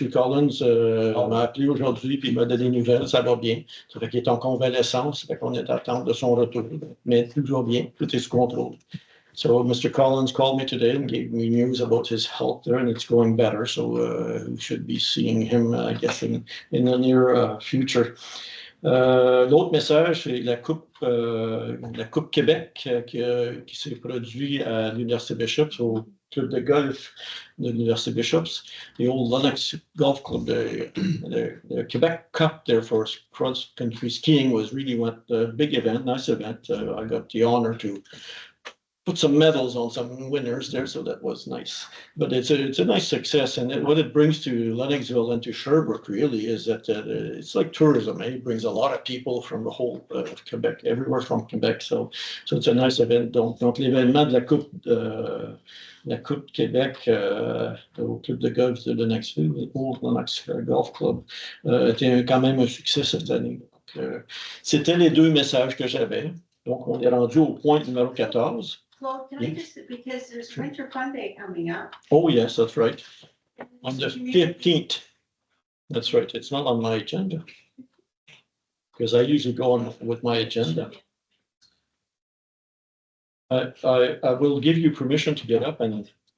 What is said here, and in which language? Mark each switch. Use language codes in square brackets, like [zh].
[fr] Collins m'a appelé aujourd'hui puis il m'a donné des nouvelles. Ça va bien. Ça fait qu'il est en convalescence. Ça fait qu'on est à l'attente de son retour. Mais toujours bien. Tout est sous contrôle. So Mr. [en] Collins called me today and gave me news about his health there, and it's going better. So we should be seeing him, I guess, in the near future. L'autre message, c'est la Coupe Québec qui s'est produite à l'Université Bishops, au club de golf de l'Université Bishops. The old Lennox Golf Club, the Quebec Cup there for cross-country skiing was really a big event, nice event. I got the honor to put some medals on some winners there, so that was nice. But it's a nice success, and what it brings to Lennoxville and to Sherbrooke really is that it's like tourism. It brings a lot of people from the whole Quebec, everywhere from Quebec. So it's a nice event. [fr] Donc l'événement de la Coupe Québec au club de golf de Lennoxville, le Old Lennox Golf Club, était quand même un succès cette année. C'était les deux messages que j'avais. Donc on est rendu au point numéro 14. [en] Well, can I just, because there's Winter Fun Day coming up. Oh, yes, that's right. On the 15th. That's right. It's not on my agenda. Because I usually go on with my agenda. I will give you permission to get up and